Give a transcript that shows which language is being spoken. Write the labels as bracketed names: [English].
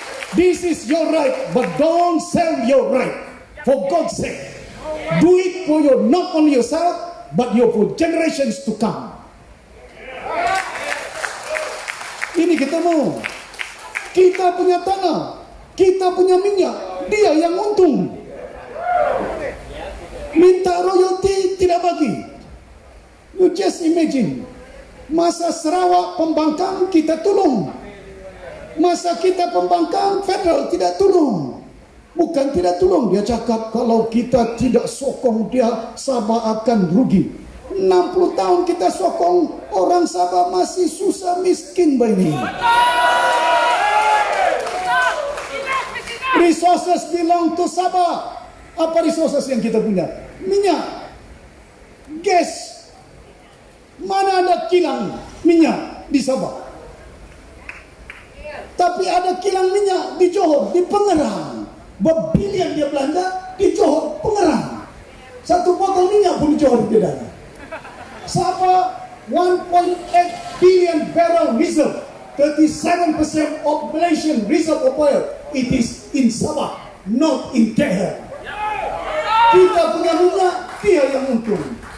[English] This is your right, but don't sell your right. For God's sake. Do it for your, not only yourself, but your for generations to come. [Malay] Ini kita mau. Kita punya tanah, kita punya minyak, dia yang untung. Minta royalty tidak bagi. [English] You just imagine. [Malay] Masa Sarawak pembangkang kita tolong. Masa kita pembangkang federal tidak tolong. Bukan tidak tolong, dia cakap kalau kita tidak sokong dia, Sabah akan rugi. 60 tahun kita sokong, orang Sabah masih susah miskin begini. [English] Resources belong to Sabah. [Malay] Apa resources yang kita punya? Minyak, gas. Mana ada kilang minyak di Sabah? Tapi ada kilang minyak di Johor, di Pengerang. Berbilion dia belanja di Johor, Pengerang. Satu botol minyak pun di Johor tidak ada. [English] Sabah 1.8 billion barrel reserve, 37% of Malaysian reserve of oil. It is in Sabah, not in KL. [Malay] Kita punya minyak, dia yang untung.